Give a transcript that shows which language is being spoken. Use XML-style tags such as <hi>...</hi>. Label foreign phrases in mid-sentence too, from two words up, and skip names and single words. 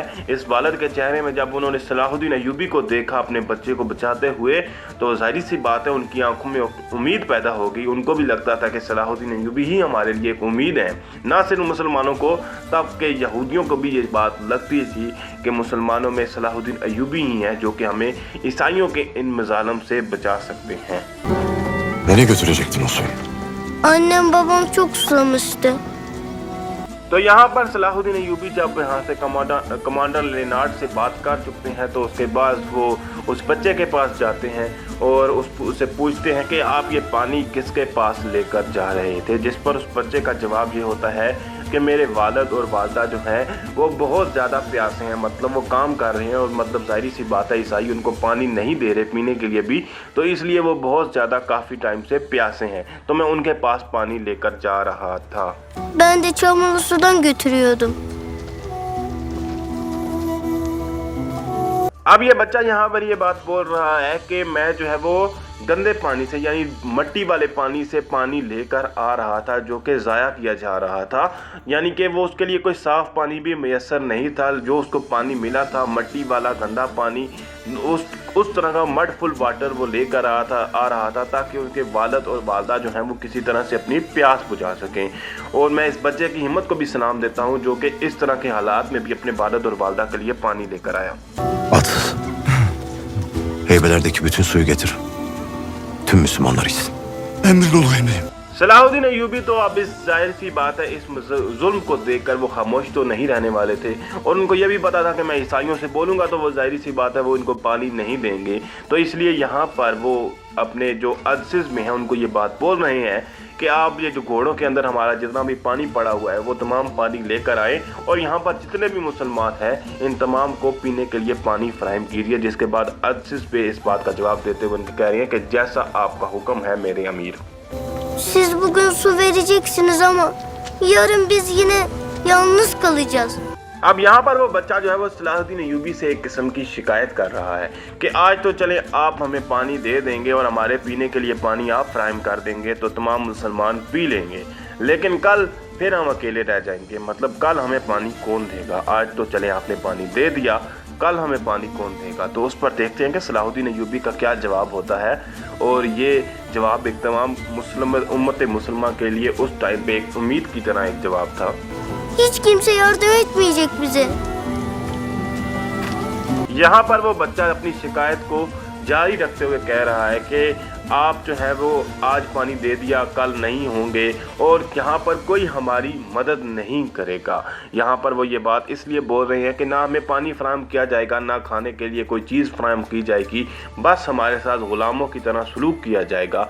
<hi>इस वालिद के चेहरे में जब उन्होंने सलाहुद्दीन अय्यूबी को देखा अपने बच्चे को बचाते हुए, तो जाहिर सी बात है उनकी आंखों में उम्मीद पैदा हो गई। उनको भी लगता था कि सलाहुद्दीन अय्यूबी ही हमारे लिए एक उम्मीद है। ना सिर्फ मुसलमानों को, तब के यहूदियों को भी ये बात लगती थी कि मुसलमानों में सलाहुद्दीन अय्यूबी ही हैं जो कि हमें ईसाइयों के इन मजालम से बचा सकते हैं।</hi> <tr>Nereye götürecektin o suyu? Annem babam çok susamıştı.</tr> <hi>तो यहाँ पर सलाहुद्दीन अय्यूबी जब यहाँ से कमांडर लेनार्ड से बात कर चुकते हैं, तो उसके बाद वो उस बच्चे के पास जाते हैं और उससे पूछते हैं कि आप ये पानी किसके पास लेकर जा रहे थे, जिस पर उस बच्चे का जवाब ये होता है कि मेरे वालिद और वालदा जो हैं वो बहुत ज़्यादा प्यासे हैं। मतलब वो काम कर रहे हैं और मतलब जाहिर सी बात है ईसाई उनको पानी नहीं दे रहे पीने के लिए भी, तो इसलिए वो बहुत ज़्यादा काफ़ी टाइम से प्यासे हैं। तो मैं उनके पास पानी लेकर जा रहा था।</hi> <tr>Ben de çamurlu sudan götürüyordum.</tr> <hi>अब ये बच्चा यहाँ पर ये बात बोल रहा है कि मैं जो है वो गंदे पानी से यानी मट्टी वाले पानी से पानी लेकर आ रहा था जो कि ज़ाया किया जा रहा था। यानी कि वो उसके लिए कोई साफ़ पानी भी मैसर नहीं था। जो उसको पानी मिला था मट्टी वाला गंदा पानी, उस तरह का</hi> <en>mud full water</en> <hi>वो लेकर आ रहा था ताकि उनके वालिद और वालदा जो हैं वो किसी तरह से अपनी प्यास बुझा सकें। और मैं इस बच्चे की हिम्मत को भी सलाम देता हूँ जो कि इस तरह के हालात में भी अपने वालिद और वालदा के लिए पानी लेकर आया।</hi> <tr>At. Heybelerdeki bütün suyu getir. Tüm Müslümanlar içsin. Emrin ol emrim.</tr> <hi>सलाहुद्दीन अय्यूबी तो अब इस जाहिर सी बात है इस जुल्म को देखकर वो खामोश तो नहीं रहने वाले थे और उनको ये भी पता था कि मैं ईसाइयों से बोलूँगा तो वो जाहिर सी बात है वो इनको पानी नहीं देंगे। तो इसलिए यहाँ पर वो अपने जो अज़ीज़ में हैं उनको ये बात बोल रहे हैं कि आप ये जो घोड़ों के अंदर हमारा जितना भी पानी पड़ा हुआ है वो तमाम पानी लेकर आए और यहाँ पर जितने भी मुसलमान हैं इन तमाम को पीने के लिए पानी फराहम कीजिए। जिसके बाद अज़ीज़ पे इस बात का जवाब देते हुए उनके कह रहे हैं कि जैसा आपका हुक्म है मेरे अमीर।</hi> <tr>Siz bugün su vereceksiniz ama yarın biz yine yalnız kalacağız.</tr> <hi>अब यहाँ पर वो बच्चा जो है वो सलाहुद्दीन अय्यूबी से एक किस्म की शिकायत कर रहा है कि आज तो चले आप हमें पानी दे देंगे और हमारे पीने के लिए पानी आप फ्राहम कर देंगे तो तमाम मुसलमान पी लेंगे, लेकिन कल फिर हम अकेले रह जाएंगे। मतलब कल हमें पानी कौन देगा? आज तो चले आपने पानी दे दिया, कल हमें पानी कौन देगा? तो उस पर देखते हैं कि सलाहुद्दीन अय्यूबी का क्या जवाब होता है। और ये जवाब एक तमाम उम्मत मुसलमान के लिए उस टाइम पे एक उम्मीद की तरह एक जवाब था।</hi> <tr>Hiç kimse yardım etmeyecek bize.</tr> <hi>यहाँ पर वो बच्चा अपनी शिकायत को जारी रखते हुए कह रहा है कि आप जो है वो आज पानी दे दिया कल नहीं होंगे और यहाँ पर कोई हमारी मदद नहीं करेगा। यहाँ पर वो ये बात इसलिए बोल रहे हैं कि ना हमें पानी फराहम किया जाएगा, ना खाने के लिए कोई चीज़ फराहम की जाएगी, बस हमारे साथ ग़ुलामों की तरह सलूक किया जाएगा।</hi>